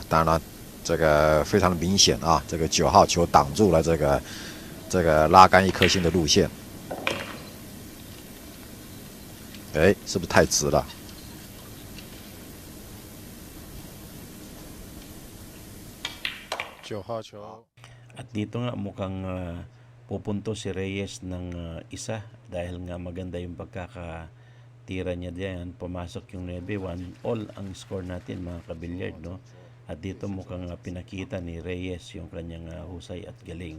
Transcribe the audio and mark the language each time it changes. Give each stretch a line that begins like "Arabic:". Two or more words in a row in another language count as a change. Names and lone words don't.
Chinese: 当然，这个非常的明显啊，这个9号球挡住了这个拉杆1颗星的路线。哎，是不是太直了？9号球。
Filipino: At dito nga mukhang pupunto si Reyes ng isa dahil nga maganda yung pagkakatira niya diyan. Pumasok yung 9-1. All ang score natin mga kabilyard, no? At dito mukhang pinakita ni Reyes yung kanyang husay at galing.